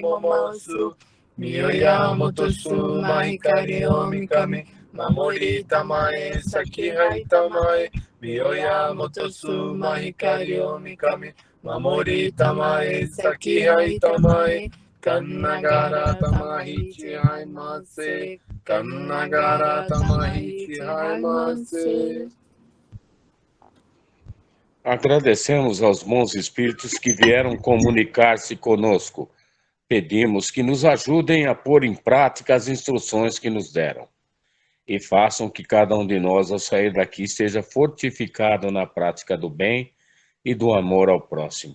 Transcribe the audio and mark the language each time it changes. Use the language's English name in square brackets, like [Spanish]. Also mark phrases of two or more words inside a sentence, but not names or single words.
[Japanese] ももす みおや もとす まひかり おおみかみ まもり たまえ さきはえ たまえ みおや もとす まひかり おおみかみ まもり たまえ さきはえ たまえ かんながら たまちはえ ませ かんながら たまちはえ ませ kannagara tamahi chihai mase. [Portuguese] Agradecemos aos bons espíritos que vieram comunicar-se conosco. Pedimos que nos ajudem a pôr em prática as instruções que nos deram. E façam que cada um de nós, ao sair daqui, seja fortificado na prática do bem e do amor ao próximo.